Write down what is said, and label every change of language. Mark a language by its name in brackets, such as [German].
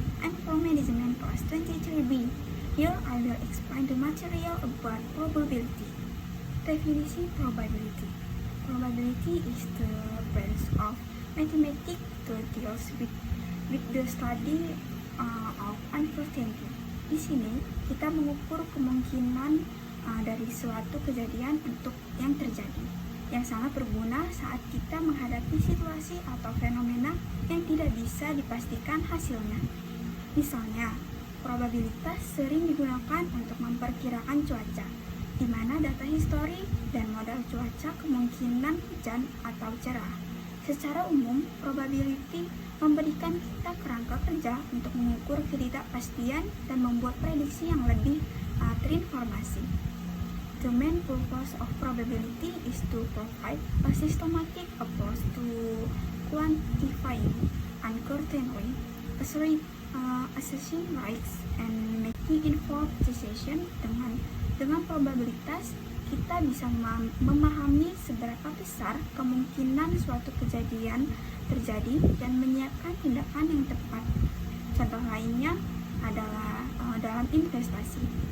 [English] I'm from Management Class 23B. Here I will explain the material about probability. Definisi probability. Probability is the branch of mathematics that deals with the study of uncertainty. [Indonesian] Di sini kita mengukur kemungkinan dari suatu kejadian untuk yang terjadi, yang sangat berguna saat kita menghadapi situasi atau fenomena yang tidak bisa dipastikan hasilnya. Misalnya, probabilitas sering digunakan untuk memperkirakan cuaca, di mana data histori dan model cuaca kemungkinan hujan atau cerah. Secara umum, probability memberikan kita kerangka kerja untuk mengukur ketidakpastian dan membuat prediksi yang lebih terinformasi. [English] The main purpose of probability is to provide a systematic approach to quantifying uncertainty, assessing risks, and making informed decisions. [Indonesian] Dengan probabilitas, kita bisa memahami seberapa besar kemungkinan suatu kejadian terjadi dan menyiapkan tindakan yang tepat. Contoh lainnya adalah dalam investasi.